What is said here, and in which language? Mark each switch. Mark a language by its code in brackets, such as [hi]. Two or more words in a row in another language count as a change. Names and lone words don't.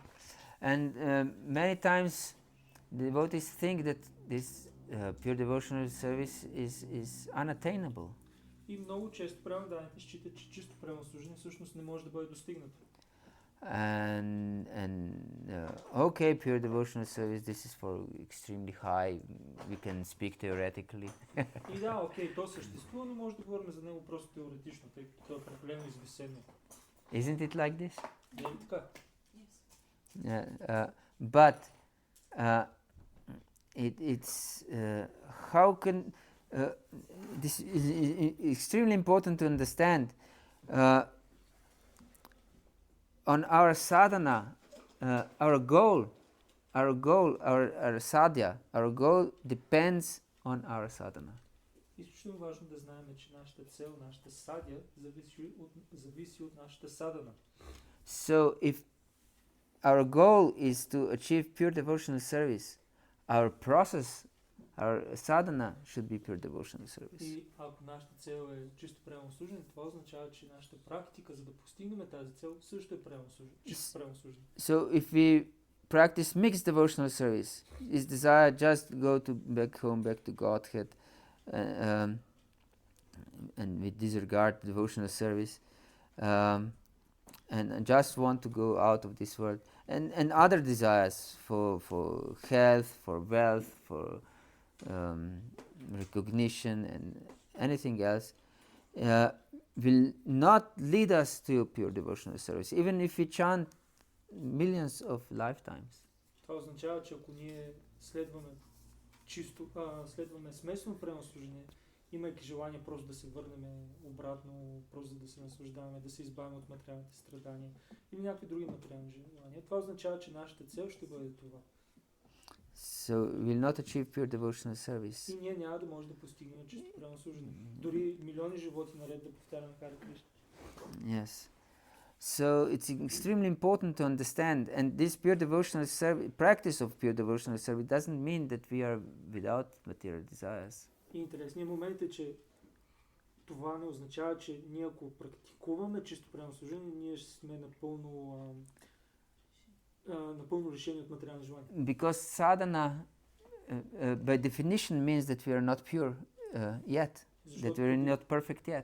[en] And many times devotees think that this pure devotional service is unattainable. [bg] И много често преданните считат, че чисто преданно служене всъщност не може да бъде достигнато. [en] And okay, pure devotional service, this is for extremely high, we can speak theoretically. [bg] И да, окей, то съществува, но може да говорим за него просто теоретично, тъй като е прекалено извисено. [en] Isn't it like this? [bg] Не е така? [en] But it's how can this is extremely important to understand. On our sadhana, our goal, our sadhya, our goal depends on our sadhana. [bg] Изключително важно да знаем, че нашата цел, нашата садя зависи от нашата садана. [en] So if our goal is to achieve pure devotional service, our process, our sadhana should be pure devotional service. [bg] И ако нашата цел е чисто преданно служене, това означава, че нашата практика, за да постигнем тази цел, също е преданно служене, чисто преданно служене. [en] So if we practice mixed devotional service, is desire just go to back home, back to Godhead, and we disregard devotional service, and just want to go out of this world, and other desires for health, for wealth, for recognition and anything else, will not lead us to pure devotional service, even if we chant millions of lifetimes. [bg] Това означава, че ако ние следваме смесено преданно служение, имайки желание просто да се върнем обратно, просто да се наслаждаваме, да се избавим от материалните страдания или някакви други материални желания, това означава, че нашата цел ще бъде това. [en] So we will not achieve pure devotional service. [bg] И ние няма да може да постигнем чисто преданно служение. Дори милиони животи наред да повтаряме Харе Кришна. [en] Yes. So it's extremely important to understand, and this pure devotional practice of pure devotional service doesn't mean that we are without material desires. [bg] И интересният момент е, че това не означава, че ние ако практикуваме чисто преданно служение, ние ще сме напълно лишени от материални желания. [en] Because sadhana, by definition, means that we are not pure yet, that we are not perfect yet.